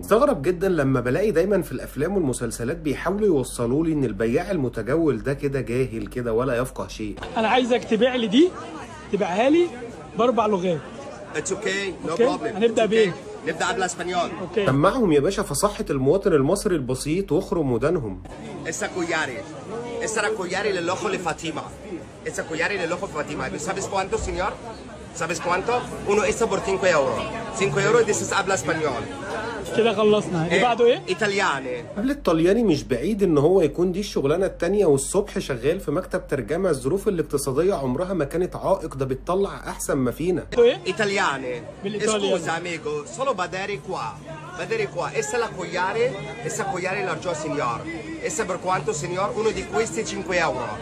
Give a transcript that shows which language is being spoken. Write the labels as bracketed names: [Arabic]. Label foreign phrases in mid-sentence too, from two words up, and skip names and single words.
[Arabic] استغرب جدا لما بلاقي دايما في الافلام والمسلسلات بيحاولوا يوصلوا لي ان البياع المتجول ده كده جاهل كده ولا يفقه شيء. انا عايزك تبيع لي دي، تبيعها لي ب4 لغات. [English] it's okay no أوكي. بروبلم. [Arabic] هنبدأ بإيه؟ نبدا بالاسبانيول. اوكي. سمعهم يا باشا فصحة المواطن المصري البسيط واخرم ودانهم. [Spanish] Esa collar. Esa era collar del ojo de Fatima. Esa collar del ojo de Fatima. ¿Sabes cuánto, señor? ¿Sabes cuánto? Uno esa por 5 euros. 5 euros y dices habla español. [Arabic] كده خلصنا. اللي بعده ايه؟ Italiane. قبل الطلياني مش بعيد ان هو يكون دي الشغلانه التانيه والصبح شغال في مكتب ترجمه. الظروف الاقتصاديه عمرها ما كانت عائق، ده بتطلع احسن ما فينا. ايه؟ Italiane. [Italian] Dell'italiano. Scusa amico, solo vedere qua. Vedere qua. Essa è la cogliare. Essa cogliare l'argio signor. Essa per quanto signor? Uno di questi 5 euro.